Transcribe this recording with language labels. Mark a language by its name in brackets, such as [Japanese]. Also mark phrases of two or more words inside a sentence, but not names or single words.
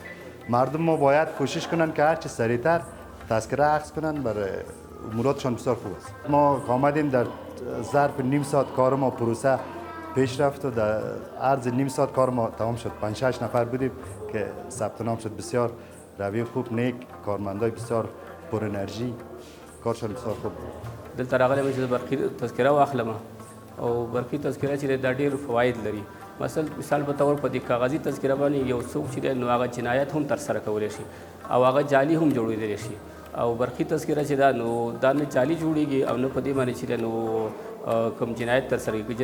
[Persian] مردم ما باید کوشش کنن که هر چه سریعتر تذکره اخذ کنن، برای اموراتشان بسیار خوب است. ما آمدیم در ظرف نیم ساعت کار ما پروسه پیش رفت و در عرض نیم ساعت کار ما تمام شد. 5-6 نفر بودیم که ثبت نام شد. بسیار روی خوب، نیک، کارمندای بسیار پر انرژی، کارشان بسیار خوب بود. [Pashto] دلته راغلی چې برقي تذکره واخلم او برقي تذکره چې دا ډېر فواید لري. مثال په تور په دې کاغذي تذکره باندې یو څوک چې نو هغه جنایت هم ترسره کولی شي او هغه جعلي هم جوړېدلی شي. او برقي تذکره چې دا نه جعلي جوړېږي او نه په دې باندې چې نو کوم جنایت ترسره کېږي.